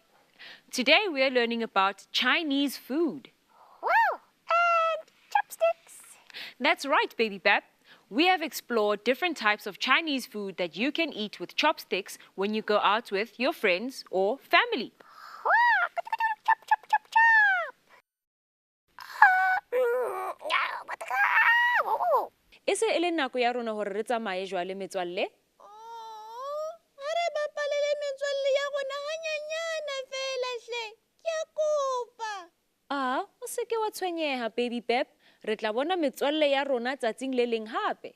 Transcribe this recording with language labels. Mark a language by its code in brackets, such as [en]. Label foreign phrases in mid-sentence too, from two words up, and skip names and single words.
[en] Today we are learning about Chinese food. Wow, and chopsticks. That's right, Baby Pep. We have explored different types of Chinese food that you can eat with chopsticks when you go out with your friends or family. Chop, chop, chop, chop. [st] E se e le nako ya rona hore re tsamaye jwale metswalle? Ha re bapalele metswalle ya rona hanyanyana fela hle. Ke a kopa. O se ke wa tshwenyeha, Baby Pep. Re tla bona metswalle ya rona tsatsing le leng hape.